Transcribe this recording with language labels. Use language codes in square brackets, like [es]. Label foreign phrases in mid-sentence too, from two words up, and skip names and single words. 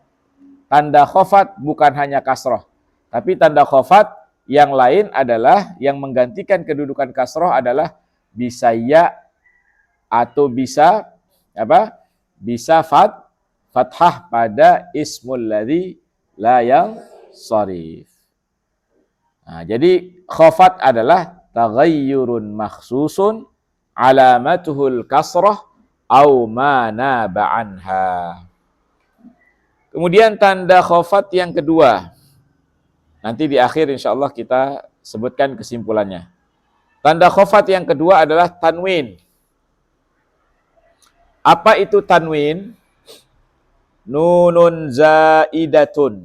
[id] Tanda khofat bukan hanya kasroh, tapi tanda khofat yang lain adalah yang menggantikan kedudukan kasroh adalah bisa ya, atau bisa apa? Bisa fathah pada [ar] الاسم الذي لا ينصرف. [id] Nah, jadi khofat adalah [ar] تغير مخصوص علامته الكسرة أو ما ناب عنها. [id] Kemudian tanda khofat yang kedua, nanti di akhir insyaallah kita sebutkan kesimpulannya. Tanda khofat yang kedua adalah tanwin. Apa itu tanwin? [ar] نون زائدة.